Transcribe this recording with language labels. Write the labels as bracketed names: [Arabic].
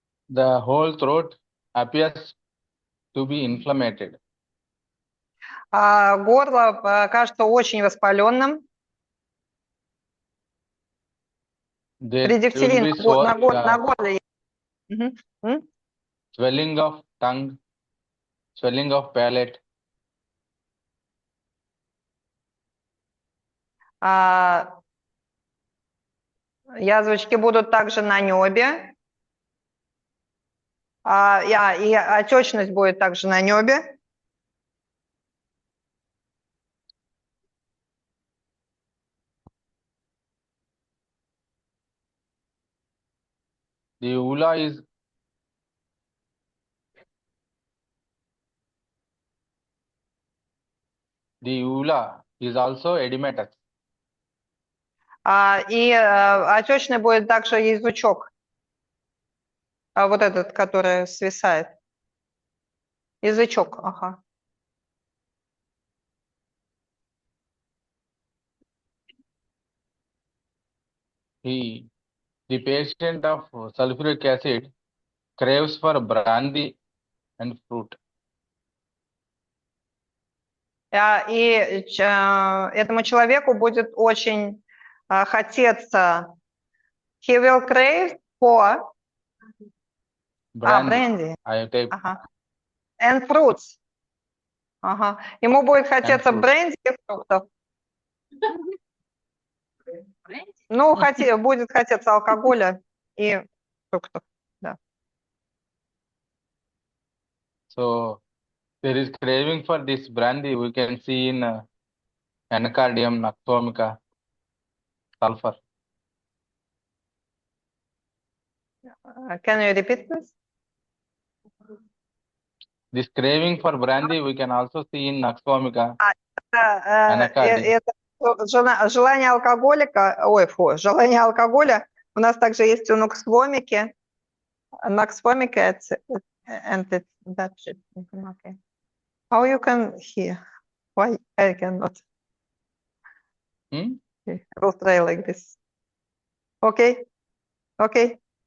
[English] The whole throat appears to be inflamed. [Russian] Горло кажется очень воспаленным. [English] There will Предикселин be swell, [Russian] на горле. [English] swelling of tongue, swelling of palate, [Russian] Язвочки будут также на небе. И отечность будет также на небе. [English] the uvula is also edematous. [Russian] И отечный будет также язычок. Вот этот, который свисает. Язычок, ага. [English] The patient of sulfuric acid craves for brandy and fruit. [Russian] И этому человеку будет очень хотеться. [English] He will crave for brandy. Ага. And fruits. Ага. [Russian] Ему будет хотеться бренди и фруктов. Ну, будет хотеться алкоголя и фруктов. Да. [English] So there is craving for this brandy. We can see in anacardium, noctomica, sulfur. Can you repeat this? This craving for brandy we can also see in noctomica. [Russian] Это желание алкоголика, желание алкоголя у нас также есть у ноксвомики. [English] Noctwomica, and it's that shit. Okay. How you can hear? Why I cannot? Okay. I will try like this. Okay. Okay.